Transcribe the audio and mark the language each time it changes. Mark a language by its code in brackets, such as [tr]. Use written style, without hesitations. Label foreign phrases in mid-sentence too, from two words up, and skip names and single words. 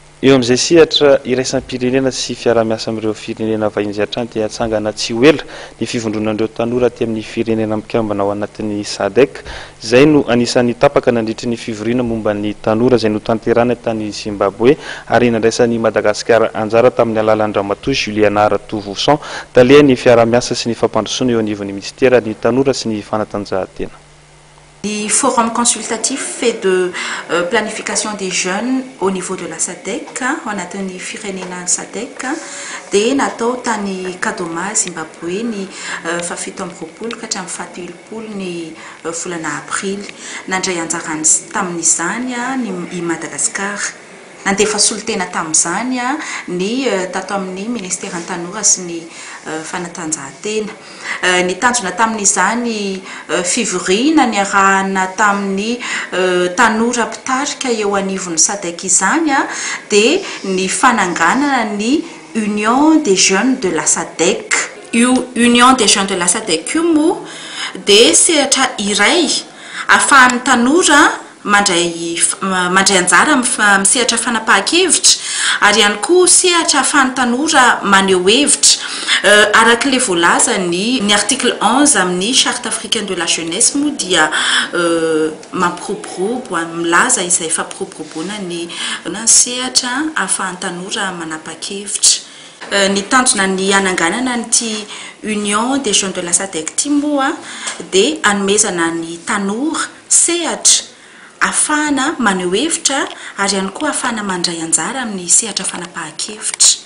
[mg] eo amin'izay sehatra iraisampirenena sy fiaramiasa amin'ireo firenena vahiny izay hatrany dia hatsangana tsy ho ela ny fivondronan'ireo tanora aty amin'ny firenena mikambana ao anatin'ny SADC. Izay no anisan'ny tapaka nandritry ny fivoriana momba ny tanora izay no tanterana tany Zimbabwe ary nandraisan'ny Madagasikara anjara tamin'ny alalan'ny ramatoa Juliana Ratovouson talehany fiaramiasa sy ny fampandrosoana eo anivon'ny ministera ny tanora sy ny fanatanjahantena. [fr] Le forum consultatif fait de planification des jeunes au niveau de la SADC, on a tenu [mg] firenena SADC, de natao tany Kadoma Zimbabwe ny fafito amby roapolo ka hatramin'ny fahatelopolo ny volana avril. Nandray anjarany tamin'izany ny Madagasikara. Nandefa solotena tamin'izany ny tato amin'ny ministère an-tanora sy ny fanatanjahantena. Ny tanjona tamin'izany fivoriana ny arahana tamin'ny tanora mpitarika eo anivon'ny SADC izany dia ny fananganana ny Union des jeunes de la SADC. Union des jeunes de la SADC io moa dia sehatra iray ahafahan'ny tanora mandray anjara amin'ny sehatra fanapahan-kevitra ary ihany koa sehatra ahafahan'ny tanora maneho hevitra arak'ilay voalaza ny article 11 amin'ny charte africaine de la jeunesse moa dia mampiroborobo milaza izay fampiroboroboana ny sehatra ahafahan'ny tanora manapa-kevitra. Ny tanjona ny ananganana nyty Union des jeunes de la SADC ty moa dia anomezana ny tanora sehatra afahana maneho hevitra ary ihany koa afahana mandray anjara amin'ny sehatra fanapahan-kevitra.